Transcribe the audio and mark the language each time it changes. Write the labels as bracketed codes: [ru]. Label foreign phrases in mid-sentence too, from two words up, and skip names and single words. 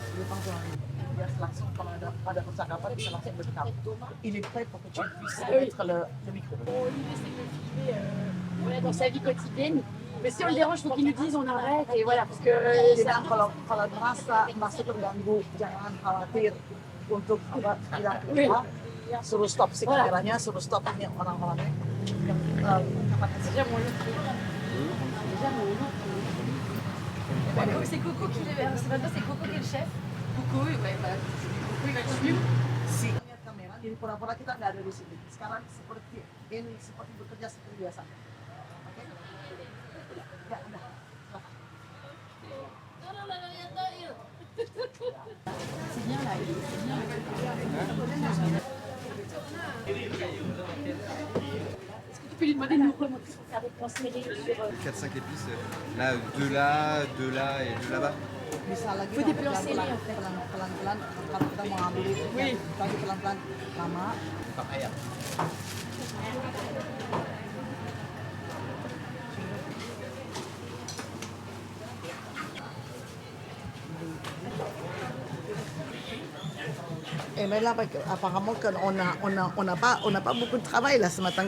[fr] Il est prêt pour que tu puisses mettre le micro. L'idée, c'est de le filmer dans sa vie quotidienne. Mais si on le dérange, il faut qu'il nous dise on arrête. Et voilà, parce que [id] kalau merasa masih terganggu, jangan khawatir untuk tidak keluar. Suruh stop sih kameranya, suruh stop ini orang-orangnya. [fr] Déjà mon look. C'est Coco qui est maintenant c'est Coco qui est le chef. Coco, ouais, voilà. Coco il va te suivre. Si. [id] Kamera, ini pura-pura kita nggak ada di sini. Sekarang seperti bekerja seperti biasa. Oke? Ya, udah. [fr] C'est bien là, c'est bien. Est-ce que tu peux lui demander de nous remontrer son faire des plans serrés sur 4-5 épices, là, de là et de là-bas. Il faut des plans serrés en fait. [id] Pelan-pelan, kalau kita mau ambil itu, lagi pelan-pelan, lama. [fr] Et mais là, apparemment, on n'a pas beaucoup de travail là ce matin.